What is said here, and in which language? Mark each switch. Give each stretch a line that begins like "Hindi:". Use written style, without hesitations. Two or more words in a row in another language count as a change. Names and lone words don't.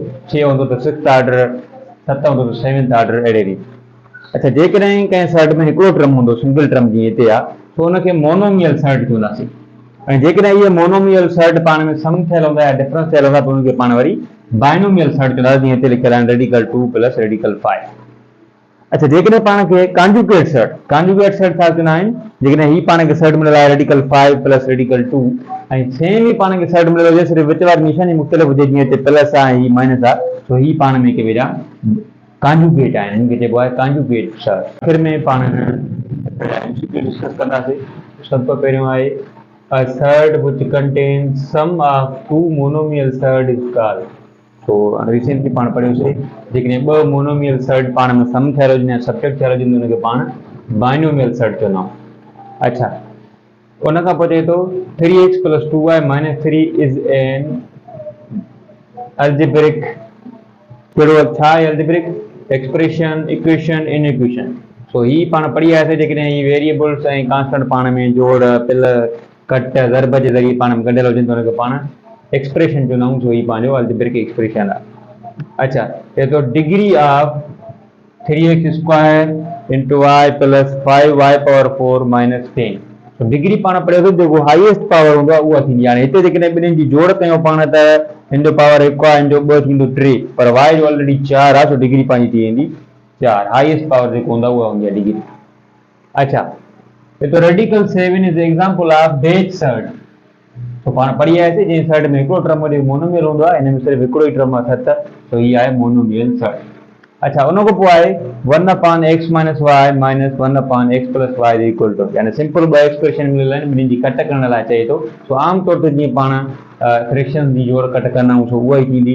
Sindhi: 6 हूंदो त
English: 6th order,
Sindhi: 7 हूंदो त
English: 7th order,
Sindhi: अहिड़े रीति। अच्छा, जेकॾहिं कंहिं सर्ट में हिकिड़ो टर्म हूंदो,
English: single term
Sindhi: जीअं हिते आहे, तो हुनखे
English: monomial surd
Sindhi: चवंदासीं। ऐं जेकॾहिं इहे
English: monomial surd
Sindhi: पाण में सम थियल हूंदा या डिफरेंस थियल हूंदा, त हुनखे पाण वरी
English: binomial surd
Sindhi: चवंदासीं, जीअं हिते लिखियल आहिनि
English: radical 2 plus radical 5.
Sindhi: अच्छा, जेकॾहिं पाण खे
English: conjugate surd
Sindhi: छा चवंदा आहिनि, जेकॾहिं ही पाण खे सर्ट मिलियल आहे
English: radical 5 plus radical 2,
Sindhi: ऐं सेम ही पाण खे सर्ट मिलियल हुजे, सिर्फ़ु विच वारी निशानी मुख़्तलिफ़ हुजे, जीअं हिते प्लस आहे, ही माइनस आहे, तो ही पाण में हिक ॿिए जा कॉन्जुगेट आहिनि, हिनखे चइबो आहे
English: conjugate surd.
Sindhi: आख़िर में पाण डिस्कस कंदासीं। सभ खां पहिरियों आहे
English: a surd which contains sum of two monomial surd is called।
Sindhi: तो रिसेंटली पाण पढ़ियोसीं, जेकॾहिं ॿ
English: monomial surd
Sindhi: पाण में सम थियल हुजनि या सब्ट्रैक्ट थियल हुजनि, हुनखे पाण
English: binomial surd
Sindhi: चवंदा आहियूं। अच्छा, उन खां पोइ चए थो 3x + 2y - 3
English: is an algebraic,
Sindhi: कहिड़ो छा आहे
English: algebraic expression, equation, inequation.
Sindhi: सो ही पाण पढ़ी आयासीं, जेकॾहिं ही वेरिएबल्स ऐं कांस्टेंट पाण में जोड़, पिल, कट, ज़रब जे ज़रिए पाण में गॾियल हुजनि, त हुनखे पाण एक्सप्रेशन चवंदा आहियूं। सो ही पंहिंजो
English: algebraic expression
Sindhi: आहे। अच्छा, चए थो
English: degree of 3x² × y + 5y ^ 4 - 10.
Sindhi: तो डिग्री पाण पढ़ियोसीं, जेको
English: highest power
Sindhi: हूंदो आहे उहा थींदी आहे। हाणे हिते जेकॾहिं ॿिन्हिनि जी जोड़ कयूं पाण, त हिन जो पावर 1 आहे, हिन जो 2 थींदो 3, पर y जो ऑलरेडी 4 आहे, तो डिग्री पंहिंजी थी वेंदी 4।
English: highest power
Sindhi: जेको हूंदो आहे उहा हूंदी आहे डिग्री। अच्छा, तो
English: radical 7 is example of base surd.
Sindhi: तो पाण पढ़ी आयासीं, जंहिं सर्ट में हिकिड़ो टर्म वरी मोनोमियल हूंदो आहे, हिन में सिर्फ़ु हिकिड़ो ई टर्म आहे 7, तो ही आहे
English: monomial surd.
Sindhi: अच्छा, उन खां पोइ आहे 1/x - y - 1/x + y = यानी सिंपल ॿ एक्सप्रेशन मिलियल आहिनि, ॿिन्हिनि जी कट करण लाइ चए थो। सो आम तौर ते जीअं पाण फ्रैक्शन जी जोड़ कट कंदा आहियूं, सो उहा ई थींदी।